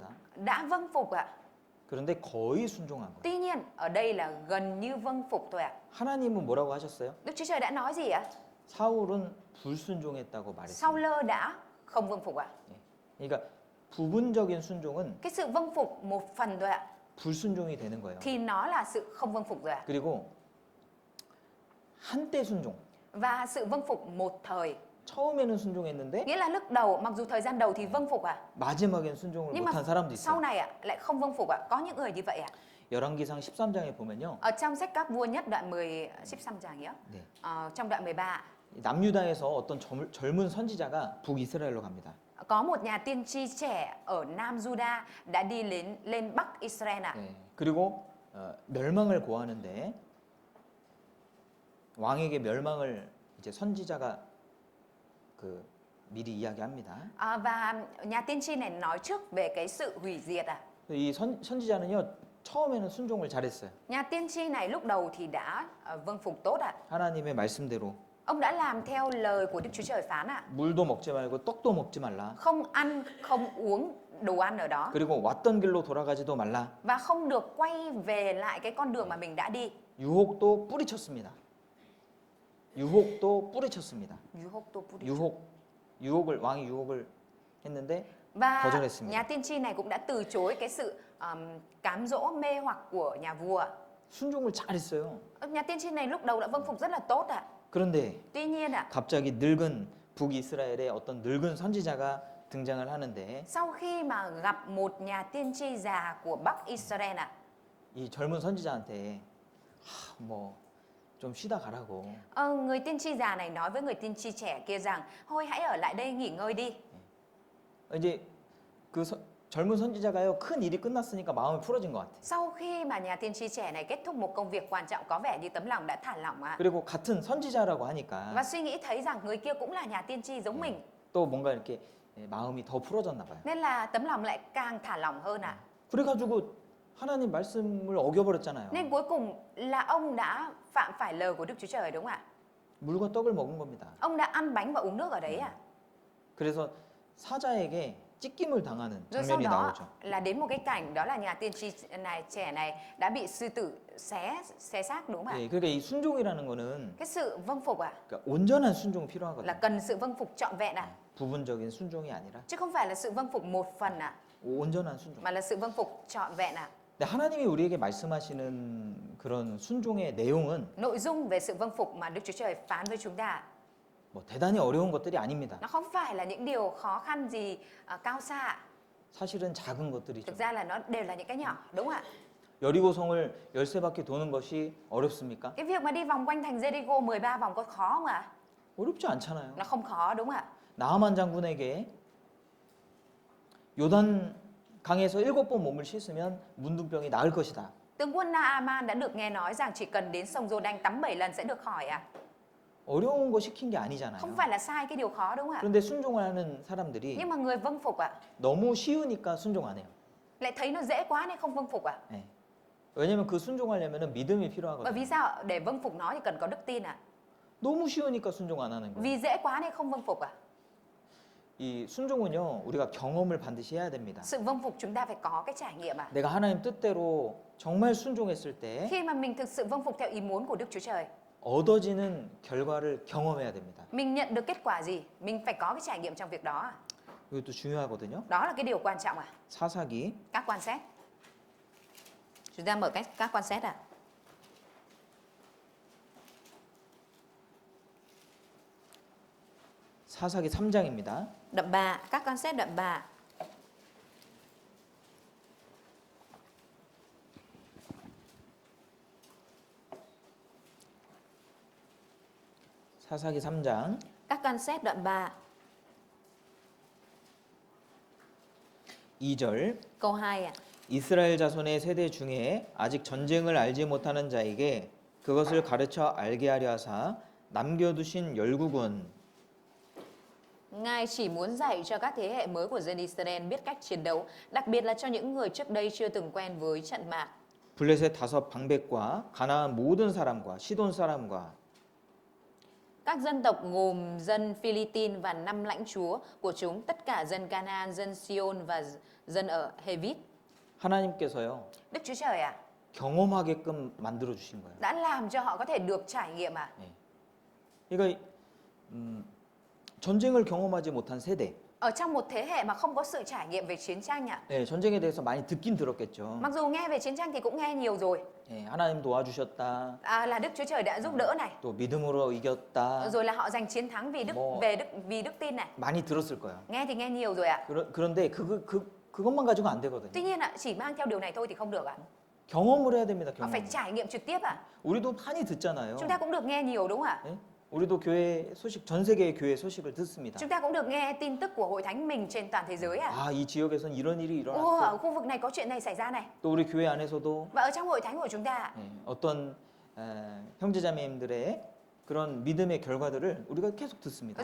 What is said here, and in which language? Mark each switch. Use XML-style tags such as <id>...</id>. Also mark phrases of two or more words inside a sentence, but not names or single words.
<vi>Đã vâng phục ạ.</vi> <ko>그런데 거의 순종한 거예요.</ko> <vi>Tuy nhiên ở đây là gần như vâng phục thôi ạ.</vi> <ko>하나님은 뭐라고 하셨어요?</ko> <vi>Đức Chúa Trời đã nói gì ạ?</vi> <ko>사울은 불순종했다고 말했어요.</ko> <vi>Saul đã không vâng phục ạ.</vi> <ko>그러니까 부분적인 순종은</ko> <vi>Cái sự vâng phục một phần thôi ạ,</vi> <ko>불순종이 되는 거예요.</ko> <vi>thì nó là sự không vâng phục rồi ạ.</vi> <ko>그리고 한때 순종.</ko> <vi>Và sự vâng phục một thời,</vi> <ko>처음에는 순종했는데</ko> <vi>nghĩa là lúc đầu, mặc dù thời gian đầu thì vâng phục ạ,</vi> <ko>마지막엔 순종을</ko> <vi>nhưng mà</vi> <ko>못한 사람도</ko> <vi>sau</vi> <ko>있어요.</ko> <vi>này ạ lại không vâng phục ạ. Có những người như vậy ạ.</vi> <ko>열왕기상 13장에 보면요.</ko> <vi>Ở trong sách Các Vua Nhất đoạn 10,</vi> <ko>13장이요. 네.</ko> <vi>Trong đoạn 13</vi> <ko>남유다에서 어떤 젊은 선지자가 북이스라엘로 갑니다.</ko> <vi>có một nhà tiên tri trẻ ở Nam Juda đã đi lên Bắc Israel ạ.</vi> <ko>네. 그리고 멸망을 고하는데 왕에게 멸망을 이제 선지자가 그 미리 이야기합니다.</ko> <vi>Và nhà tiên tri này nói trước về cái sự hủy diệt ạ.</vi> <ko>이 선지자는요 처음에는 순종을 잘했어요.</ko> <vi>Nhà tiên tri này lúc đầu thì đã vâng phục tốt ạ.</vi> <ko>하나님의 말씀대로</ko> <vi>Ông đã làm theo lời của Đức Chúa Trời phán ạ.</vi> <ko>물도 먹지 말고 떡도 먹지 말라.</ko> <vi>Không ăn, không uống đồ ăn ở đó.</vi> <ko>그리고 왔던 길로 돌아가지도 말라.</ko> <vi>Và không được quay về lại cái con đường mà mình đã đi.</vi> <ko>유혹도 뿌리쳤습니다. 유혹도 뿌리쳤습니다. 왕이 유혹을 했는데</ko> <vi>Và</vi> <ko>거절했습니다.</ko> <vi>nhà tiên tri này cũng đã từ chối cái sự cám dỗ mê hoặc của nhà vua.</vi> <ko>순종을 잘했어요.</ko> <vi>Nhà tiên tri này lúc đầu đã vâng phục rất là tốt ạ.</vi> <ko>그런데</ko> <vi>Tuy nhiên ạ,</vi> <ko>갑자기 늙은 북이스라엘의 어떤 늙은 선지자가 등장을 하는데</ko> <vi>sau khi mà gặp một nhà tiên tri già của Bắc Israel ạ,</vi> <ko>이 젊은 선지자한테 좀 쉬다 가라고.</ko> <vi>người tiên tri già này nói với người tiên tri trẻ kia rằng thôi hãy ở lại đây nghỉ ngơi đi.</vi> <ko>이제 그 젊은 선지자가요 큰 일이 끝났으니까 마음이 풀어진 것 같아.</ko> <vi>Sau khi mà nhà tiên tri trẻ này kết thúc một công việc quan trọng, có vẻ như tấm lòng đã thả lỏng ạ.</vi> <ko>그리고 같은 선지자라고 하니까</ko> <vi>Và suy nghĩ thấy rằng người kia cũng là nhà tiên tri giống mình,</vi> <ko>또 뭔가 이렇게 마음이 더 풀어졌나 봐요.</ko> <vi>nên là tấm lòng lại càng thả lỏng hơn ạ.</vi> <ko>그래가지고 하나님 말씀을 어겨버렸잖아요.</ko> <vi>Nên cuối cùng là ông đã phạm phải lời của Đức Chúa Trời đúng không ạ?</vi> <ko>물과 떡을 먹은 겁니다.</ko> <vi>Ông đã ăn bánh và uống nước ở đấy ạ.</vi> <ko>그래서 사자에게 찢김을 당하는</ko> <vi>Rồi sau</vi> <ko>장면이</ko> <vi>đó</vi> <ko>나오죠.</ko> <vi>là đến một cái cảnh đó là nhà tiên tri trẻ này đã bị sư tử xé xác đúng không ạ?</vi> <ko>예, 그러니까 이 순종이라는 거는</ko> <vi>Cái sự vâng phục ạ,</vi> <ko>그러니까 온전한 순종이</ko> <vi>là</vi> <ko>필요하거든요.</ko> <vi>cần sự vâng phục trọn vẹn ạ,</vi> <ko>부분적인 순종이 아니라</ko> <vi>chứ không phải là sự vâng phục một phần ạ,</vi> <ko>온전한 순종.</ko> <vi>mà là sự vâng phục trọn vẹn ạ.</vi> <ko>근데 하나님이 우리에게 말씀하시는 그런 순종의 내용은</ko> <vi>Nội dung về sự vâng phục mà Đức Chúa Trời phán với chúng ta</vi> <ko>뭐 대단히 어려운 것들이 아닙니다.</ko> <vi>nó không phải là những điều khó khăn gì cao xa ạ.</vi> <ko>사실은 작은 것들이죠.</ko> <vi>Thực ra là nó đều là những cái nhỏ đúng không ạ?</vi> <ko>여리고성을 13바퀴 도는 것이 어렵습니까?</ko> <vi>Cái việc mà đi vòng quanh thành Jericho 13 vòng có khó không ạ?</vi> <ko>어렵지 않잖아요.</ko> <vi>Nó không khó đúng không ạ?</vi> <ko>나하만 장군에게 요단 강에서 7번 몸을 씻으면 문둥병이 나을 것이다.</ko> <vi>Tướng quân Naaman đã được nghe nói rằng chỉ cần đến sông Giô-đanh tắm 7 lần sẽ được khỏi ạ.</vi> <ko>어려운 거 시킨 게 아니잖아요.</ko> <vi>Không phải là sai cái điều khó đúng không ạ?</vi> <ko>그런데 순종하는 사람들이</ko> <vi>Nhưng mà người vâng phục ạ,</vi> <ko>너무 쉬우니까 순종 안 해요.</ko> <vi>lại thấy nó dễ quá nên không vâng phục ạ.</vi> <ko>네. 왜냐면 그 순종하려면 믿음이</ko> <vi>Bởi</vi> <ko>필요하거든요.</ko> <vi>vì sao? Để vâng phục nó thì cần có đức tin ạ.</vi> <ko>너무 쉬우니까 순종 안 하는 거예요.</ko> <vi>Vì dễ quá nên không vâng phục ạ.</vi> <ko>이 순종은요, 우리가 경험을 반드시 해야 됩니다.</ko> <vi>Sự vâng phục chúng ta phải có cái trải nghiệm ạ.</vi> <ko>내가 하나님 뜻대로 정말 순종했을 때</ko> <vi>Khi mà mình thực sự vâng phục theo ý muốn của Đức Chúa Trời,</vi> <ko>얻어지는 결과를 경험해야 됩니다.</ko> <vi>mình nhận được kết quả gì? Mình phải có cái trải nghiệm trong việc đó ạ.</vi> <ko>이것도 중요하거든요.</ko> <vi>Đó là cái điều quan trọng ạ.</vi> <ko>사사기</ko> <vi>Các quan xét. Chúng ta mở các quan xét ạ.</vi> <ko>사사기 3장입니다.</ko> <vi>Đoạn 3, các quan xét đoạn 3.</vi> <ko>사사기 3장</ko> <vi>Các quan xét đoạn 3,</vi> <ko>2절</ko> <vi>câu 2 ạ.</vi> <ko>이스라엘 자손의 세대 중에 아직 전쟁을 알지 못하는 자에게 그것을 가르쳐 알게 하려 하사 남겨두신 열국은</ko> <vi>Ngài chỉ muốn dạy cho các thế hệ mới của dân Israel biết cách chiến đấu, đặc biệt là cho những người trước đây chưa từng quen với trận mạc.</vi> <ko>블레셋 다섯 방백과 가나안 모든 사람과 시돈 사람과</ko> <vi>Các dân tộc gồm dân Philippines và 5 lãnh chúa của chúng, tất cả dân Canaan, dân Sion và dân ở Hevit.</vi> <ko>하나님께서요</ko> <vi>Đức Chúa Trời</vi> <ko>경험하게끔 만들어 주신 거예요.</ko> <vi>đã làm cho họ có thể được trải nghiệm</vi> <ko>그러니까 전쟁을 경험하지 못한 세대,</ko> <vi>Ở trong một thế hệ mà không có sự trải nghiệm về chiến tranh</vi> <ko>네, 전쟁에 대해서 많이 듣긴 들었겠죠.</ko> <vi>Mặc dù nghe về chiến tranh thì cũng nghe nhiều rồi.</vi> <ko>네, 하나님 도와주셨다.</ko> <vi>Là Đức Chúa Trời đã giúp đỡ này.</vi> <ko>또 믿음으로 이겼다.</ko> <vi>Rồi là họ giành chiến thắng vì vì đức tin này.</vi> <ko>많이 들었을 거예요.</ko> <vi>Nghe thì nghe nhiều rồi ạ.</vi> <ko>그런데 그것만 가지고 안 되거든요.</ko> <vi>Tuy nhiên chỉ mang theo điều này thôi thì không được ạ.</vi> <ko>경험을 해야 됩니다.</ko> <vi>Họ phải</vi> <ko>경험.</ko> <vi>trải nghiệm trực tiếp ạ.</vi> <ko>우리도 많이 듣잖아요.</ko> <vi>Chúng ta cũng được nghe nhiều đúng không ạ?</vi> <ko>네? 우리도 교회 소식, 전 세계의 교회 소식을 듣습니다.</ko> <vi>Chúng ta cũng được nghe tin tức của hội thánh mình trên toàn thế giới ạ.</vi> <ko>아, 이 지역에선 이런 일이</ko> <vi>Ở</vi> <ko>일어났고,</ko> <vi>khu vực này có chuyện này xảy ra này.</vi> <ko>또 우리 교회 안에서도</ko> <vi>Và ở trong hội thánh của chúng ta</vi> <ko>어떤 형제자매님들의 그런 믿음의 결과들을 우리가 계속 듣습니다.</ko>